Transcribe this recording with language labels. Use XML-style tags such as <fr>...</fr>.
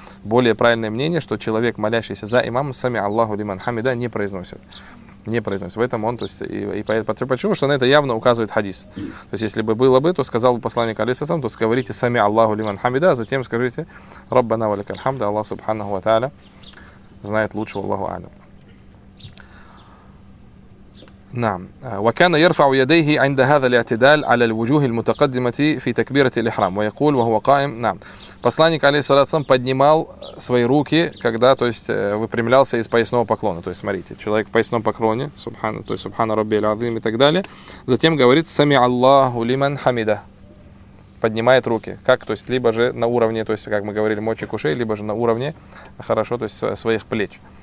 <ru>Более правильное мнение, что человек, молящийся за имамом, сами Аллаху лиман хамида не произносит. Не произносит. В этом он, то есть, и почему? Что на это явно указывает хадис. То есть, если бы было бы, то сказал бы посланник алейхиссалам, то сговорите сами Аллаху лиман хамида, а затем скажите Раббана ва лякаль хамда, Аллах субханаху ва тааля знает лучше, Аллаху алям. Нам.</ru> <ar>وكان يرفع يديه عند هذا الاعتدال على الوجوه المتقدمة في تكبيرة الإحرام ويقول وهو قائم.</ar> <ru>Нам. Посланник алейхиссалям поднимал свои руки, когда, то есть, выпрямлялся из поясного поклона. То есть, смотрите, человек в поясном поклоне, субхан, то есть, субхана Рабби аль-Азим и так далее. Затем говорит сами Аллаху лиман хамида. Поднимает руки. Как, то есть, либо же на уровне, то есть, как мы говорили, мочек ушей, либо же на уровне, хорошо, то есть, своих плеч.</ru>